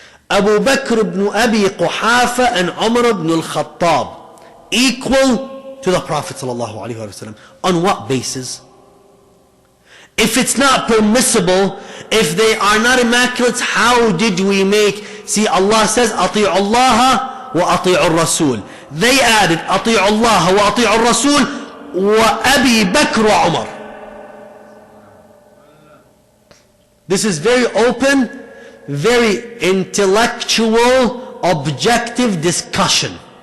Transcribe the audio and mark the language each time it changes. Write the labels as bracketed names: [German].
[English] Abu Bakr ibn Abi Quhafa and Umar ibn al-Khattab equal to the Prophet ﷺ. On what basis? If it's not permissible, if they are not immaculates, how did we make? See, Allah says, [Arabic] أطيعوا الله وأطيعوا الرسول. [English] They added, [Arabic] أطيعوا الله وأطيعوا الرسول وأبي بكر وعمر. [English] This is very open, very intellectual, objective discussion.